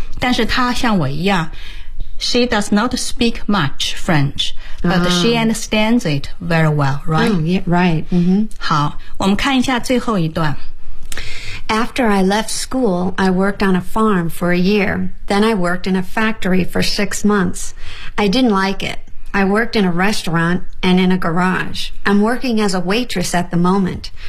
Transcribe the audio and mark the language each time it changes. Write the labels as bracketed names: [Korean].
[Chinese] 但是她像我一样， [English] She does not speak much French, but she understands it very well, right? Oh, yeah, right. Mm-hmm. [Chinese] 好，我们看一下最后一段。 [English] After I left school, I worked on a farm for a year. Then I worked in a factory for 6 months. I didn't like it. I worked in a restaurant and in a garage. I'm working as a waitress at the moment.